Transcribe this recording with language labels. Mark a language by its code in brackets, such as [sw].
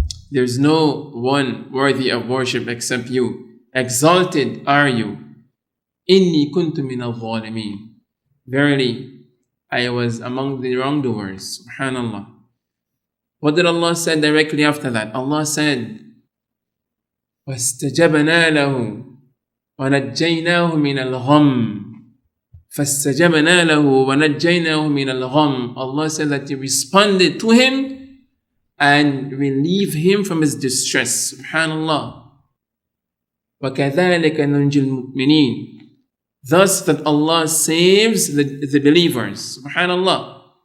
[en] There's no one worthy of worship except you. Exalted are you. [ar] Inni kuntu min al-zalimin. [en] Verily, I was among the wrongdoers. Subhanallah. What did Allah say directly after that? Allah said, [ar] وَاسْتَجَبْنَا لَهُ وَنَجَّيْنَاهُ مِنَ الْغَمِّ فَاسْتَجَبْنَا لَهُ وَنَجَّيْنَاهُ مِنَ الْغَمِّ. [en] Allah said that He responded to him and relieved him from his distress. [ar] Subhanallah. وَكَذَلِكَ نُنْجِي الْمُؤْمِنِينَ. [en] Thus that Allah saves the believers. Subhanallah.